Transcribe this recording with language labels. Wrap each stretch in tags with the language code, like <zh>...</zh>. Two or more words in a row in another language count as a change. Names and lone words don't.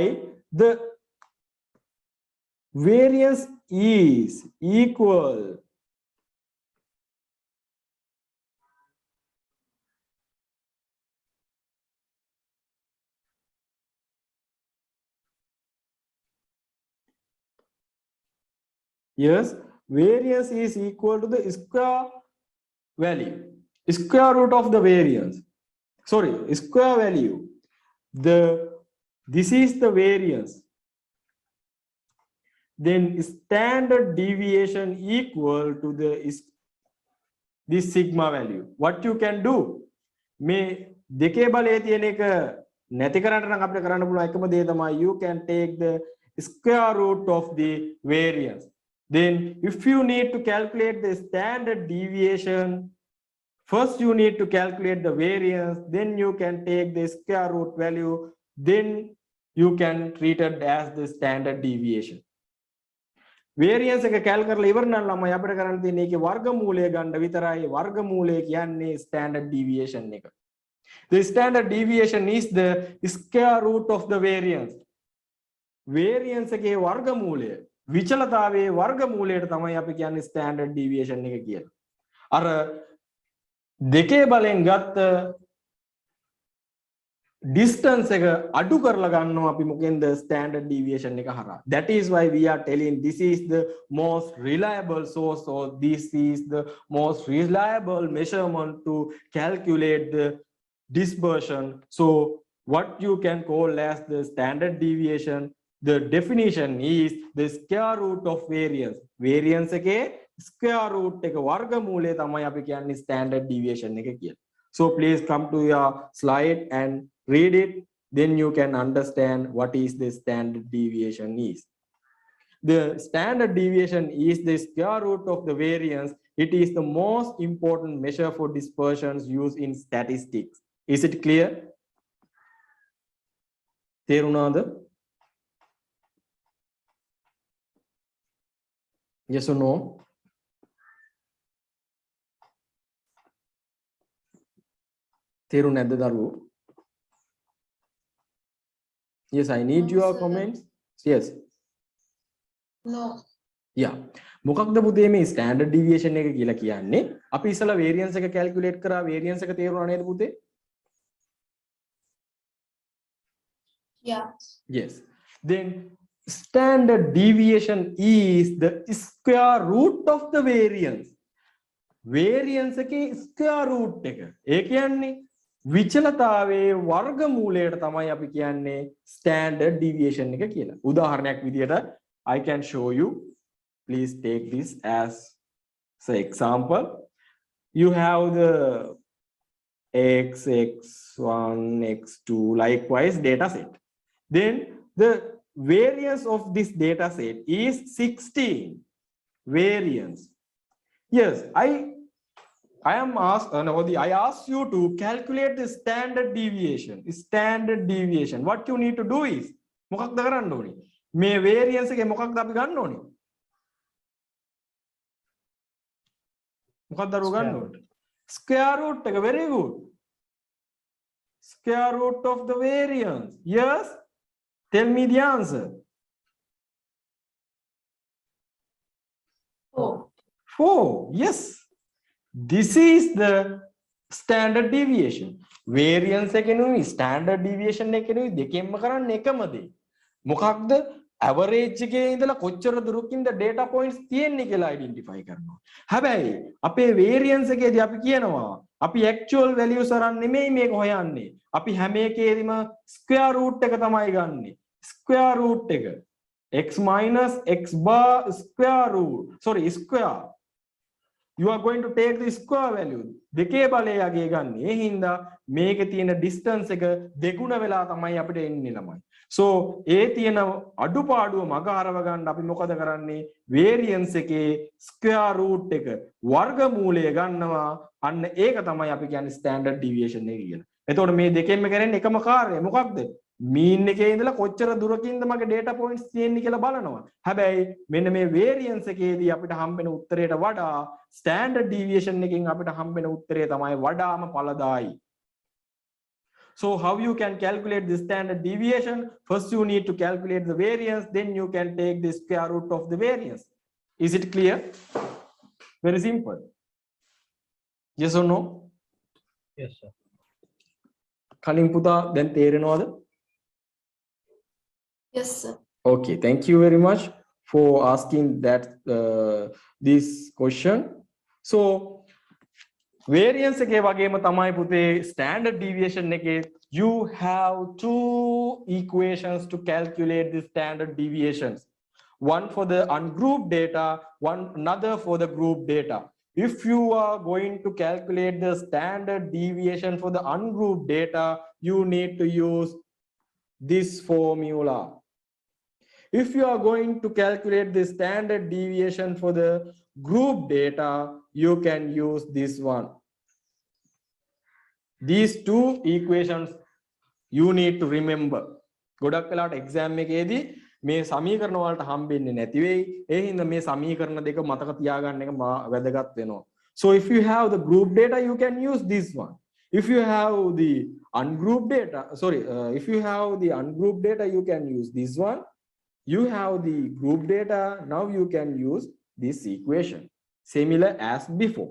<en>The variance is equal yes, variance is equal to the square value, square root of the variance. Sorry, square value. This is the variance. Then standard deviation equal to this sigma value. What you can do?</en> <si>මේ දෙකේ බලය තියෙන එක නැති කරන්න නම් අපිට කරන්න පුළුවන් එකම දේ තමයි</si> <en>you can take the square root of the variance. Then if you need to calculate the standard deviation, first you need to calculate the variance, then you can take the square root value, then you can treat it as the standard deviation.</en> <si>Variance එක කැල් කරලා ඉවර නම් ළමයි අපිට කරන්න තියෙන්නේ ඒකේ වර්ගමූලය ගන්න විතරයි. වර්ගමූලය කියන්නේ</si> <en>standard deviation</en> <si>එක.</si> <en>The standard deviation is the square root of the variance.</en> <si>Variance එකේ වර්ගමූලය විචලතාවයේ වර්ගමූලයට තමයි අපි කියන්නේ</si> <en>standard deviation</en> <si>එක කියලා. අර දෙකේ බලෙන් ගත්ත distance එක අඩු කරලා ගන්නවා අපි මොකෙන්ද</si> <en>standard deviation</en> <si>එක හරහා.</si> <en>That is why we are telling this is the most reliable source or this is the most reliable measurement to calculate the dispersion. So what you can call as the standard deviation, the definition is the square root of variance. Variance එකේ square root එක වර්ගමූලය තමයි අපි කියන්නේ standard deviation එක කියලා. So please come to your slide and read it, then you can understand what is the standard deviation is. The standard deviation is the square root of the variance. It is the most important measure for dispersions used in statistics. Is it clear? තේරුණාද? Yes or no?</en> <si>තේරුණ නැද්ද දරුවෝ?</si> <en>Yes, I need your comments. Yes. No. Yeah.</en> <si>මොකක්ද පුතේ මේ</si> <en>standard deviation</en> <si>එක කියලා කියන්නේ? අපි ඉස්සලා variance එක calculate කරා variance එක තේරුණා නේද පුතේ?</si> <en>Yeah. Yes. Then standard deviation is the square root of the variance.</en> <si>Variance එකේ</si> <en>square root</en> <si>එක. ඒ කියන්නේ විචලතාවයේ වර්ගමූලයට තමයි අපි කියන්නේ</si> <en>standard deviation</en> <si>එක කියලා. උදාහරණයක් විදියට</si> <en>I can show you. Please take this as So example, you have the x, x1, x2, likewise data set. Then the variance of this data set is 16 variance. Yes, I asked you to calculate the standard deviation. Standard deviation. What you need to do is</en> <si>මොකක්ද කරන්න ඕනේ? මේ variance එකේ මොකක්ද අපි ගන්න ඕනේ? මොකක්ද අර ගන්න ඕනේ?</si> <en>Square root එක. Very good. Square root of the variance. Yes. Tell me the answer. 4. 4. Yes. This is the standard deviation.</en> <si>Variance එකෙනුයි</si> <en>standard deviation</en> <si>එකෙනුයි දෙකෙන්ම කරන්නේ එකම දේ. මොකක්ද? average එකේ ඉඳලා කොච්චර දුරකින්ද</si> <en>data points</en> <si>තියෙන්නේ කියලා identify කරනවා. හැබැයි අපේ variance එකේදී අපි කියනවා අපි</si> <en>actual values</en> <si>අරන් නෙමෙයි මේක හොයන්නේ. අපි හැම එකේදීම</si> <en>square root</en> <si>එක තමයි ගන්නෙ.</si> <en>Square root එක x minus x bar square root. Sorry, square. You are going to take the square value.</en> <si>දෙකේ බලයගේ ගන්න. ඒ හින්දා මේකේ තියෙන distance එක දෙගුණ වෙලා තමයි අපිට එන්නේ ළමයි. So ඒ තියෙන අඩුපාඩුව මග හරව ගන්න අපි මොකද කරන්නේ? variance එකේ</si> <en>square root</en> <si>එක වර්ගමූලය ගන්නවා. අන්න ඒක තමයි අපි කියන්නේ</si> <en>standard deviation</en> <si>එක කියලා. එතකොට මේ දෙකෙන්ම කරන්නේ එකම කාර්යය. මොකක්ද? mean එකේ ඉඳලා කොච්චර දුරකින්ද මගේ</si> <en>data points</en> <si>තියෙන්නේ කියලා බලනවා. හැබැයි මෙන්න මේ variance එකේදී අපිට හම්බෙන උත්තරයට වඩා</si> <en>standard deviation</en> <si>එකෙන් අපිට හම්බෙන උත්තරය තමයි වඩාම ඵලදායි.</si> <en>So how you can calculate the standard deviation? First you need to calculate the variance, then you can take the square root of the variance. Is it clear? Very simple. Yes or no? Yes, sir.</en> <si>කලින් පුතා දැන් තේරෙනවද?</si> <en>Yes, sir. Okay, thank you very much for asking that this question. So variance</en> <si>එකේ වගේම තමයි පුතේ</si> <en>standard deviation එකේ you have two equations to calculate the standard deviations. One for the ungrouped data, another for the grouped data. If you are going to calculate the standard deviation for the ungrouped data, you need to use this formula. If you are going to calculate the standard deviation for the group data, you can use this one. These two equations you need to remember.</en> <si>ගොඩක් වෙලාවට exam එකේදී මේ සමීකරණ වලට හම්බෙන්නේ නැති වෙයි. ඒ හින්දා මේ සමීකරණ දෙක මතක තියාගන්න එක වැදගත් වෙනවා.</si> <en>So if you have the group data, you can use this one. If you have the ungrouped data, if you have the ungrouped data, you can use this one. You have the group data, now you can use this equation, similar as before.</en>